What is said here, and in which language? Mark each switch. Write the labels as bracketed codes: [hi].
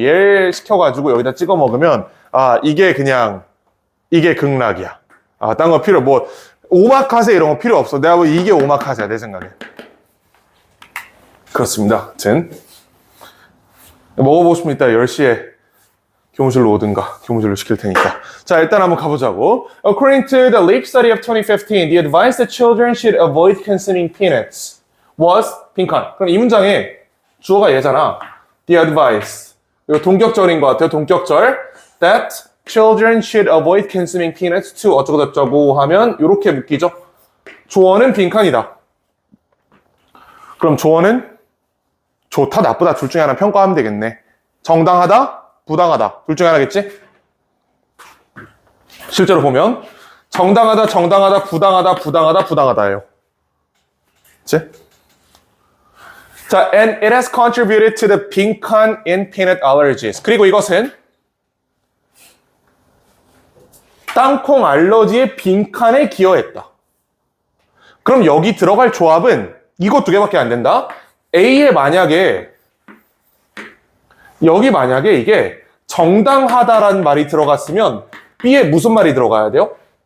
[ko] 얘 시켜가지고 여기다 찍어 먹으면 이게 극락이야. 딴 거 필요 오마카세 이런 거 필요 없어. 내가 보기엔 이게 오마카세야, 내 생각에. 그렇습니다. 먹어보고 싶으면 이따 10시에 교무실로 오든가 교무실로 시킬 테니까. 자, 일단 한번 가보자고. [en] According to the Leap study of 2015, the advice that children should avoid consuming peanuts was 빈칸. [ko] 그럼 이 문장에 주어가 얘잖아. [en] The advice. [ko] 이거 동격절인 것 같아요. 동격절. [en] That children should avoid consuming peanuts to 어쩌고저쩌고 하면 이렇게 묶이죠. [ko] 조어는 빈칸이다. 그럼 조어는 좋다, 나쁘다 둘 중에 하나 평가하면 되겠네. 정당하다, 부당하다 둘 중에 하나겠지? 실제로 보면 정당하다, 부당하다, 부당하다예요. 그치? [en] 자, and it has contributed to the 빈칸 in peanut allergies. [ko] 그리고 이것은 땅콩 알러지의 빈칸에 기여했다. 그럼 여기 들어갈 조합은 이거 2개밖에 안 된다. A에 여기 만약에 이게 정당하다라는 말이 들어갔으면 B에 무슨 말이 들어가야 돼요?